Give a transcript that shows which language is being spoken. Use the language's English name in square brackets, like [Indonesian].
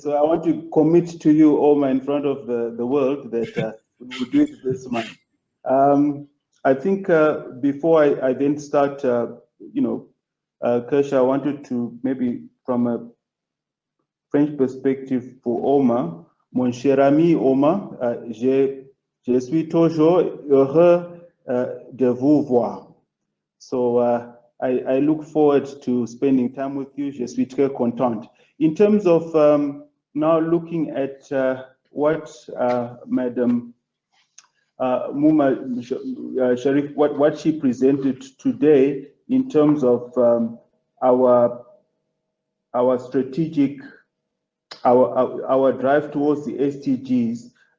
[English] So I want to commit to you, Omar, in front of the world that we will do it this month. I think before I then start, Kesha, I wanted to maybe from a French perspective for Omar, [French] Mon cher ami Omar, je suis toujours heureux de vous voir. [English] So I look forward to spending time with you. [French] Je suis très content. [English] In terms of now looking at what Madam Muma Sharif, what she presented today in terms of our strategic, our drive towards the SDGs.